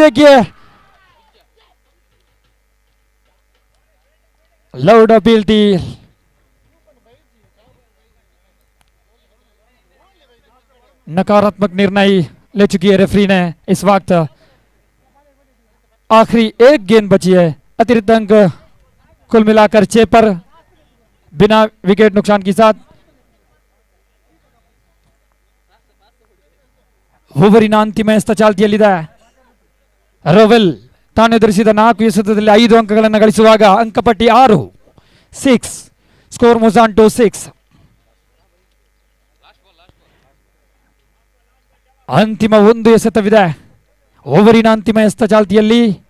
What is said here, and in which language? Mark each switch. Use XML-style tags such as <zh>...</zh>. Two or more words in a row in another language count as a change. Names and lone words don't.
<hi>देखिए</hi> <en>loud appeal</en> <hi>थी, नकारात्मक निर्णय ले चुकी है रेफरी ने। इस वक्त आखिरी एक गेंद बची है, अतिरिक्त अंक कुल मिलाकर 6 पर बिना विकेट नुकसान के साथ।</hi> <kn>ಓವರಿನ ಅಂತಿಮ ಎಸ್ತ ಚಾಲ್ತಿಯಲ್ಲಿದೆ. ರೋವೆಲ್ ತಾನು ಎದುರಿಸಿದ 4 ಎಸೆತದಲ್ಲಿ 5 ಅಂಕಗಳನ್ನು ಗಳಿಸುವಾಗ ಅಂಕಪಟ್ಟಿ 6 6</kn> <en>score moves on to 6.</en> <kn>ಅಂತಿಮ 1 ಎಸೆತವಿದೆ ಓವರಿನ ಅಂತಿಮ ಎಸ್ತ ಚಾಲ್ತಿಯಲ್ಲಿ.</kn>